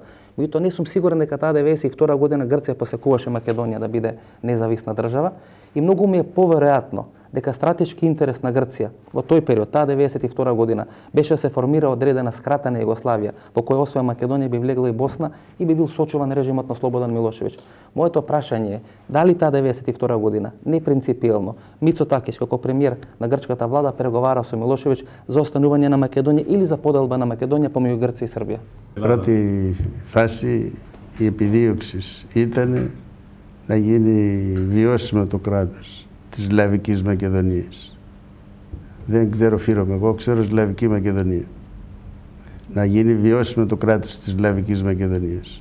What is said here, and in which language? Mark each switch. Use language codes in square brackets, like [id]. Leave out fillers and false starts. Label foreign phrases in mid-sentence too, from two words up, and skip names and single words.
[mk] Меѓутоа не сум сигурен дека таа 92 година Грција посекуваше Македонија да биде независна држава и многу ми е поверојатно дека стратешки интерес на Грција во тој период, таа 92 година, беше да се формира одредена скратена Југославија, во која освен Македонија би влегла и Босна и би бил сочуван режимот на Слободан Милошевиќ. Моето прашање е, дали таа 92 година, не принципиелно, Мицотакис како премиер на грчката влада преговара со Милошевиќ за останување на Македонија или за поделба на Македонија помеѓу Грција и Србија? [el] Πρώτη φάση η επιδίωξη ήταν να γίνει βιώσιμο το κράτος της Σλαβικής Μακεδονίας. Δεν ξέρω Φύρομ, εγώ ξέρω Σλαβική Μακεδονία. Να γίνει βιώσιμο το κράτος της Σλαβικής Μακεδονίας.